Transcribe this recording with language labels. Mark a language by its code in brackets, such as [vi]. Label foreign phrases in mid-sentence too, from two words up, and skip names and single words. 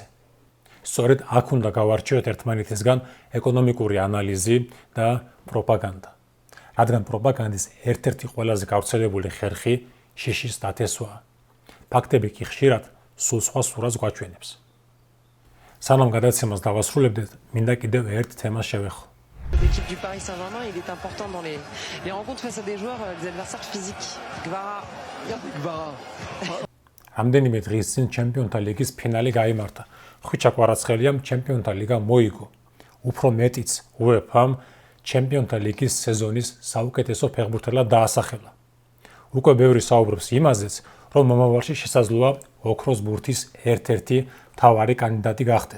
[ka] სწორედ აქ უნდა გავარჩიოთ ერთმანეთისგან ეკონომიკური ანალიზი და პროპაგანდა. რადგან პროპაგანდის ერთ-ერთი ყველაზე გავრცელებული ხერხი შიშის დათესვაა. ფაქტები კი ხშირად სულ სხვა სურათს გვაჩვენებს. სანამ გადაცემას დავასრულებდეთ, მინდა კიდევ ერთ თემას შევეხო. [fr] L'équipe du Paris Saint-Germain, il est important dans les rencontres face à des joueurs, des adversaires physiques. Gvara. [ka] რამდენიმე დღის წინ ჩემპიონთა ლიგის ფინალი გაიმართა. ხვიჩა კვარაცხელიამ ჩემპიონთა ლიგა მოიგო. უფრო მეტიც, UEFA-მ ჩემპიონთა ლიგის სეზონის საუკეთესო ფეხბურთელად დაასახელა. უკვე ბევრი საუბრობს იმაზეც, რომ მომავალში შესაძლოა ოქროს ბურთის ერთ-ერთი მთავარი კანდიდატი გახდეს.